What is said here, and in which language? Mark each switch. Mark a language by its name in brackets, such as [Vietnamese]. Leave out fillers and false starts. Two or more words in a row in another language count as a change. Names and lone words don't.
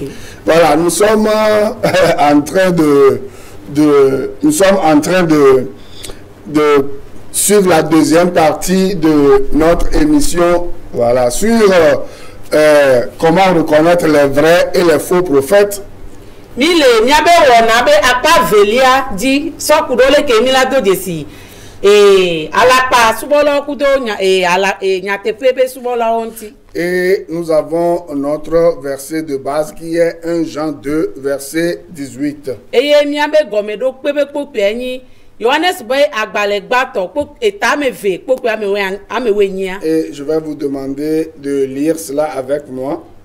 [French] Voilà, nous sommes en train de suivre la deuxième partie de notre émission. Voilà, sur comment reconnaître les vrais et les faux prophètes. [Ewe] Mile nyabe wonabe apa velia di sokudole ke milado desi. [French] Et nous avons notre verset de base qui est 1 Jean 2, verset 18. Et je vais vous demander de lire cela avec moi.